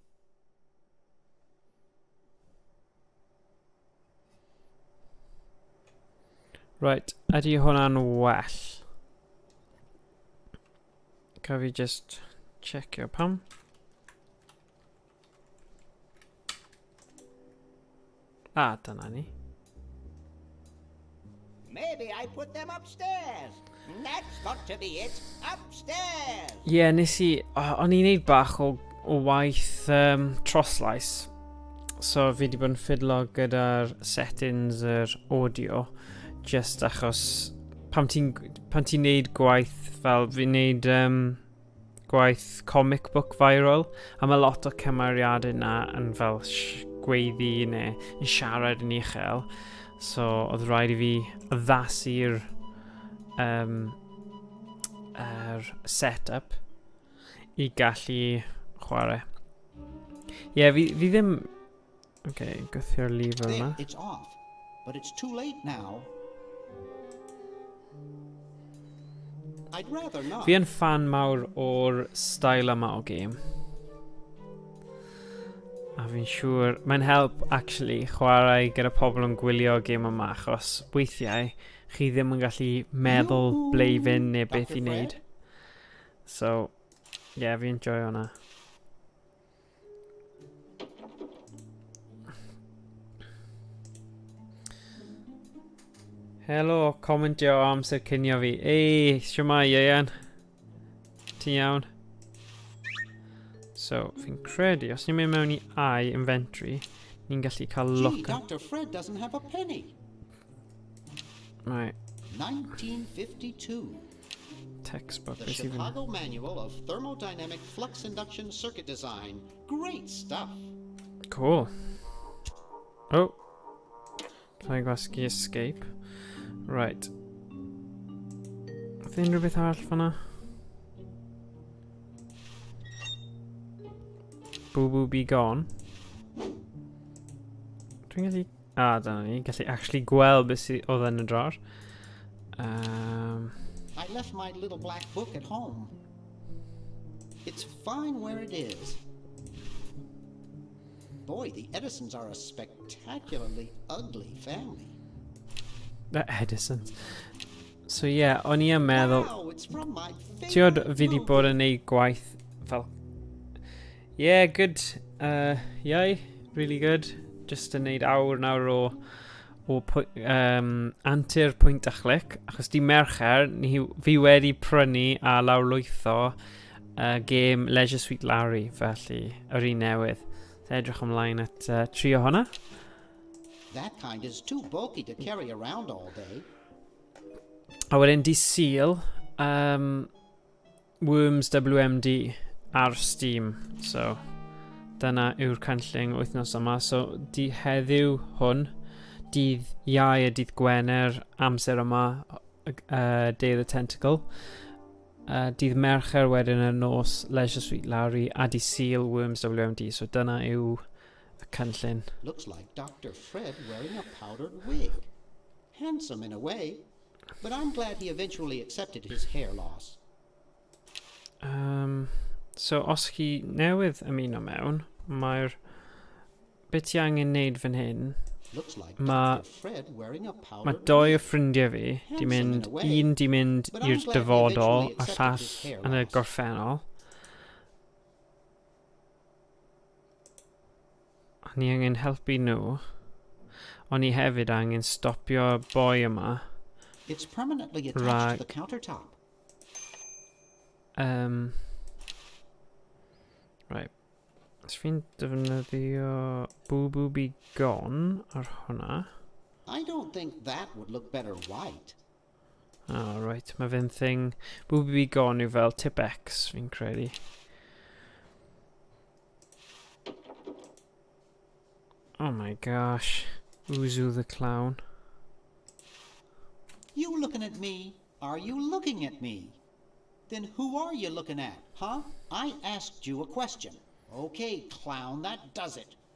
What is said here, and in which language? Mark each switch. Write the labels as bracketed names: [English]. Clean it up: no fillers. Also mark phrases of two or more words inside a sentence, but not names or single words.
[Welsh] Right, ydy hwnna'n well? Gaf fi just checkio pam. Dyna ni. [English] Maybe I put them upstairs. That's got to be it. Upstairs. [Welsh] Nes i... O'n i'n neud bach o waith troslais. So fi wedi bod yn ffidlo gyda'r settings yr audio. Just achos pan ti'n neud gwaith fel fi'n neud gwaith [English] comic book [Welsh] viral. A mae lot o cymeriadau yna yn fel gweiddi neu yn siarad yn uchel. So oedd rhaid I fi addasu'r setup I gallu chwarae. Fi ddim... Okay, gwthio'r lever yma. [English] It's off, but it's too late now. I'd rather not. [Welsh] Fi yn fan mawr o'r style yma o game. A fi'n siŵr, mae'n [English] help actually [Welsh] chwarae gyda pobl yn gwylio game yma achos weithiau chi ddim yn gallu meddwl bleifin neu beth I wneud. So, fi'n enjoy hwnna. Helo, comentio o amser cynio fi. Ei, shwmai, Ieuan. Ti'n iawn? So, fi'n credu, os ni'n mynd mewn I inventory, ni'n gallu cael look. [English] Gee, Dr. Fred doesn't have a penny. Right. 1952. Textbook. The Chicago Manual of Thermodynamic Flux Induction Circuit Design. Great stuff. Cool. Oh. Can I gwasgu escape? Right. [Welsh] Oedd unrhyw beth arall fanna? Boo Boo Be Gone. Dwi'n gallu... dyna ni. Gallu actually gweld beth oedd yn y drar. [English] I left my little black book at home. It's fine where it is. Boy, the Edisons are a spectacularly ugly family. [Welsh] The Edisons. So o'n I yn meddwl... [English] Wow, it's from my Tiod favorite [Welsh] fi wedi bod yn neud gwaith fel... [English] Yeah, good. Yeah, really good. [Welsh] Just yn neud awr nawr o Antur, Pwynt a Chlic. Achos di Mercher, fi wedi prynu a lawrlwytho game Leisure Suite Larry, felly yr un newydd. So edrych ymlaen at trio hwnna. [English] That kind is too bulky to carry around all day. [Welsh] A wedyn di Seal Worms WMD ar Steam. So dyna yw'r cynllun wythnos yma. So di heddiw hwn, dydd Iau a dydd Gwener amser yma, Day of the Tentacle. Dydd Mercher wedyn y nos Leisure Suite Larry a di Seal Worms WMD. So dyna yw y cynllun. [English] Looks like Dr. Fred wearing a powdered wig. Handsome in a way, but I'm glad he eventually accepted his hair loss. [Welsh] So os chi newydd ymuno mewn, mae'r beth ti angen neud fan hyn, mae doi o ffrindiau fi di mynd, un di mynd i'r dyfodol a llall yn y gorffennol. A ni angen helpu nhw, ond ni hefyd angen stopio boi yma. [English] It's permanently attached to the countertop. Right. [Welsh] Os fi'n defnyddio Boo Be Gone ar hwnna. [English] I don't think that would look better white. Oh, right. [Welsh] Mae fe'n thing... Boo Be Gone yw fel tip X, fi'n credu. [English] Oh my gosh. Uzu the Clown. You looking at me? Are you looking at me? Then who are you looking at, huh? I asked you a question. Okay, clown, that does it.